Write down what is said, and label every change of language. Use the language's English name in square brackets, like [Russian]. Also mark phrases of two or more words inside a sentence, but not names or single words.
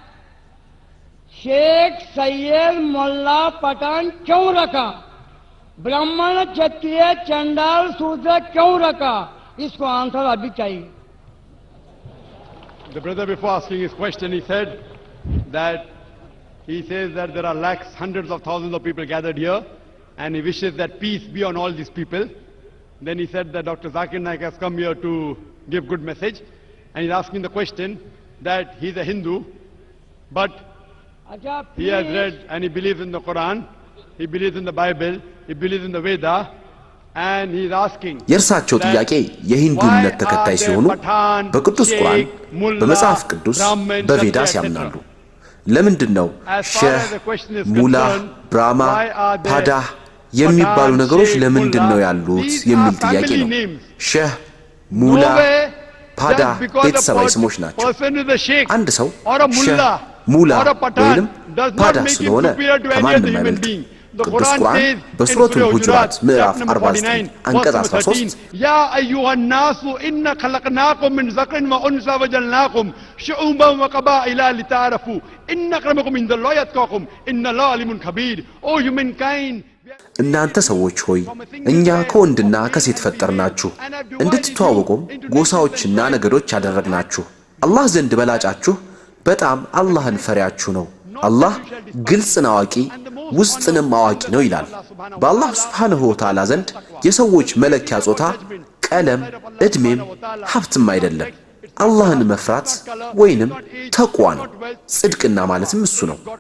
[Hindi] शेख सैयद मोल्ला पठान क्यों रखा ब्राह्मण क्षत्रिय चंडाल शूद्र क्यों रखा इसको आंसर अभी चाहिए [English] The brother before asking his question he said that he says that there are lakhs hundreds of thousands of people gathered here and he wishes that peace be on all these people. Then he said that Dr. Zakir Naik has come here to give good message and he's asking the question that he's a Hindu but he has read and he believes in the Quran, he believes in the Bible, he believes in the Veda and he's asking [Amharic] የእርሳቸው ጥያቄ የሂንዱ እምነት ተከታይ ሲሆኑ በቅዱስ ቁርአን በመጽሐፍ ቅዱስ በቬዳስ ያምናሉ ለምንድነው ሼህ ሙላ ብራማ ፓዳህ የሚባሉ ነገሮች ለምንድነው ያሉት የሚል ጥያቄ ነው ሼህ ሙላ ፓዳ ቤተሰባዊ ስሞች ናቸው አንድ ሰው ሼህ ሙላ ወይንም ፓዳ ስለሆነ ከማንም አይበልጥ ቅዱስ ቁርአን በሱረቱል ሁጁራት ምዕራፍ 49 አንቀጽ 13 [Arabic] يا أيها الناس إن خلقناكم من ذكر وأنثى وجعلناكم شعوبا وقبائل لتعارفوا إن أكرمكم عند الله أتقاكم إن الله عليم خبير [English] O humankind [Amharic] እናንተ ሰዎች ሆይ እኛ ከወንድና ከሴት ፈጠርናችሁ እንድትተዋወቁም ጎሳዎችና ነገዶች ያደረግናችሁ አላህ ዘንድ በላጫችሁ በጣም አላህን ፈሪያችሁ ነው አላህ ግልጽና አዋቂ ውስጥንም አዋቂ ነው ይላል በአላህ [Arabic] سبحانه وتعالى [Amharic] ዘንድ የሰዎች መለኪያ ጾታ ቀለም እድሜም ሀብትም አይደለም አላህን መፍራት ወይንም ተቅዋ ነው ጽድቅና ማለትም እሱ ነው